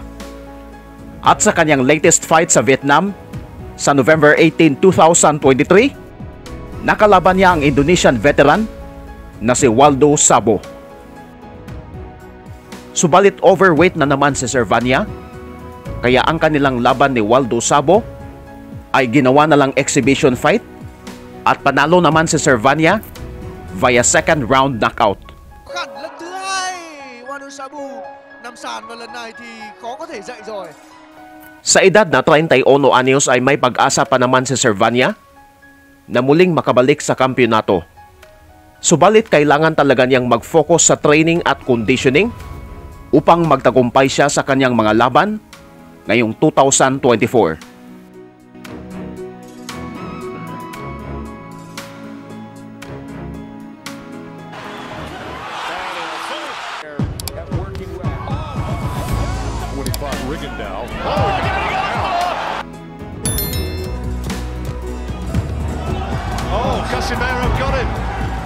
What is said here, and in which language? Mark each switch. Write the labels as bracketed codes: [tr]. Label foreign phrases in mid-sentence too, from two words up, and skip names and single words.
[tl] At sa kanyang [en] latest fight [tl] sa Vietnam, sa November 18, 2023, nakalaban niya ang Indonesian veteran na si Waldo Sabo. Subalit overweight na naman si Servania, kaya ang kanilang laban ni Waldo Sabo ay ginawa na lang [en] exhibition fight [tl] at panalo naman si Servania [en] via second round knockout. [vi] Khẳng lần thứ hai, Waldo Sabu nằm sàn và lần này thì khó có thể dậy rồi. [tl] Sa edad na 31 anyos ay may pag-asa pa naman si Servania na muling makabalik sa kampyonato. Subalit kailangan talaga niyang mag-focus sa training at conditioning upang magtagumpay siya sa kanyang mga laban ngayong 2024. Rigondeaux. [en] Oh, Casimiro got him.